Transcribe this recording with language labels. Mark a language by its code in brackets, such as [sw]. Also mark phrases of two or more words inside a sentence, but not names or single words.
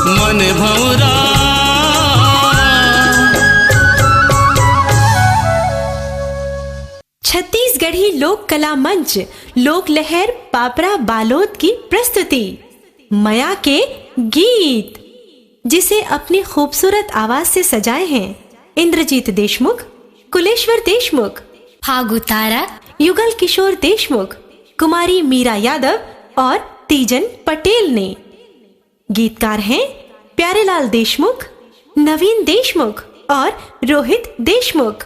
[hi] मन भंवरा। छत्तीसगढ़ी लोक कला मंच लोक लहर पापरा बालोद की प्रस्तुति मया के गीत, जिसे अपनी खूबसूरत आवाज से सजाए हैं इंद्रजीत देशमुख, कुलेश्वर देशमुख, फागु तारा, युगल किशोर देशमुख, कुमारी मीरा यादव और तीजन पटेल ने। गीतकार हैं प्यारेलाल देशमुख, नवीन देशमुख और रोहित देशमुख।